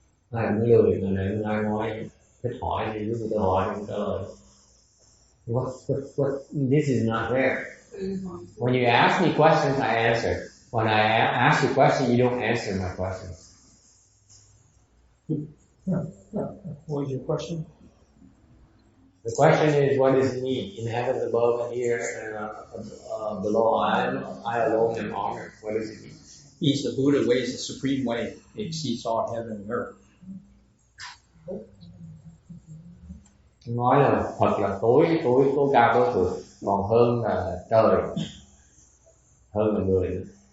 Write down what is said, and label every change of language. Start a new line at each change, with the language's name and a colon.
Vietnamese: Ai cũng lười rồi này, ai nói thích hỏi thì lúc tôi hỏi thì trả lời.
English: What? This is not fair. When you ask me questions, I answer. When I ask you a question, you don't answer my questions. What is your question? The question is, what does it mean? In heaven above and here and below, I alone am honored. What does it mean? He's the Buddha way, is the supreme way. It exceeds all heaven and earth.
Vietnamese: Nói là Phật là tối cao tối thượng, còn hơn là trời, hơn là người nữa.